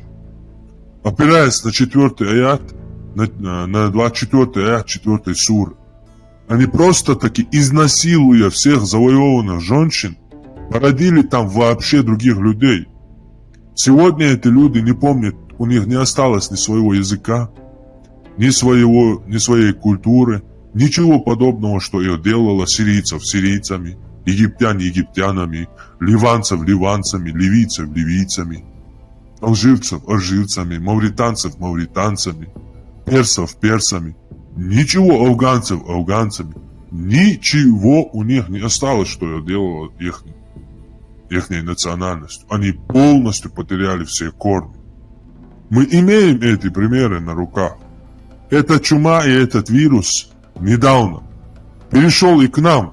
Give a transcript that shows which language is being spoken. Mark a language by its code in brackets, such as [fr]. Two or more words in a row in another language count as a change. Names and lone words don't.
[ru] Опираясь на 4-й аят, на 24-й аят 4-й суры, они просто-таки, изнасилуя всех завоеванных женщин, породили там вообще других людей. Сегодня эти люди не помнят, у них не осталось ни своего языка, ни своей культуры, ничего подобного, что их делало сирийцев сирийцами, египтян египтянами, ливанцев ливанцами, ливийцев ливийцами, алжирцев алжирцами, мавританцев мавританцами, персов персами. Ничего афганцев афганцами. Ничего у них не осталось, что делало ихней национальностью. Они полностью потеряли все корни. Мы имеем эти примеры на руках. Эта чума и этот вирус недавно перешел и к нам.